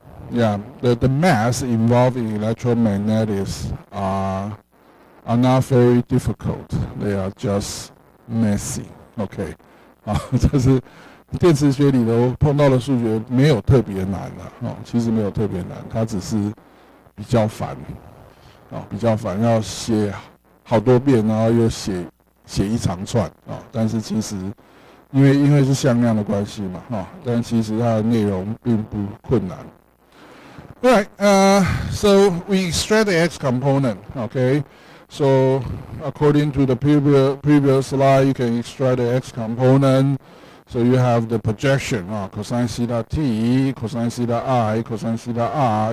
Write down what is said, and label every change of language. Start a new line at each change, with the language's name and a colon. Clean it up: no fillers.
English: Yeah, the math involved in electromagnetics are not very difficult. They are just messy.
Chinese: OK， 这是电磁学里头碰到的数学没有特别难其实没有特别难，它只是比较烦比较烦，要写好多遍，然后又写一长串但是其实因为是向量的关系嘛但其实它的内容并不困难。
English: Alright, so we extract the X component, okay? So according to the previous slide, you can extract the X component. So you have the projection, cosine theta t, cosine theta I, cosine theta r.